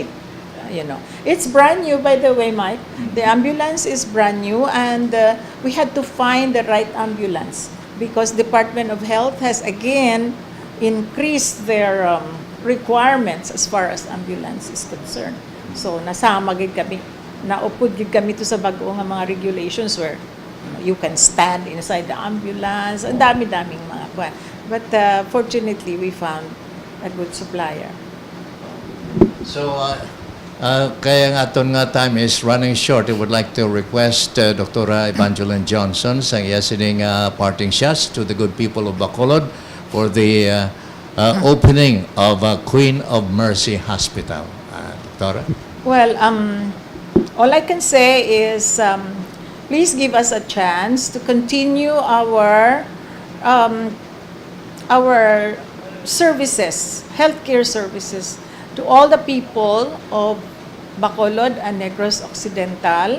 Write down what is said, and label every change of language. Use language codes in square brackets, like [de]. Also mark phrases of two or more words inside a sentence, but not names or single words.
[en] It's brand new, by the way, Mike. The ambulance is brand new, and we had to find the right ambulance, because Department of Health has again increased their requirements as far as ambulance is concerned. [hil] So nasama gid kami, naupod gid kami to sa bago nga mga regulations [en] where you can stand inside the ambulance. [tl] Ang dami-daming mga kwan. [en] But fortunately, we found a good supplier. So, [hil] kaya nga aton nga [en] time is running short. I would like to request Dr. Evangeline Johnson [hil] sa iya sining [en] parting shots to the good people of Bacolod for the opening of Queen of Mercy Hospital. Doctora? Well, all I can say is please give us a chance to continue our services, healthcare services, to all the people of Bacolod and Negros Occidental.